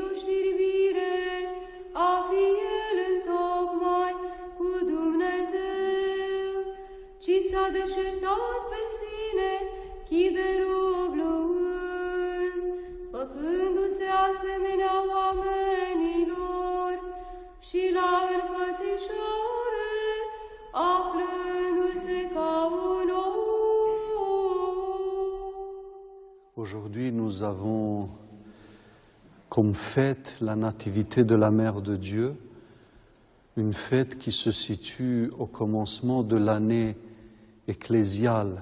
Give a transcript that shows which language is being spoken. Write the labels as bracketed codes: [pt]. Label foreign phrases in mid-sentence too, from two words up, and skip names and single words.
[ro] o știrbire a fi El întocmai cu Dumnezeu, ci s-a deșertat pe sine, chip de rob luând, făcându-se asemenea oamenilor și la înfățișare, aflându-se ca un om. [fr] Aujourd'hui, nous avons comme fête la nativité de la Mère de Dieu, une fête qui se situe au commencement de l'année ecclésiale.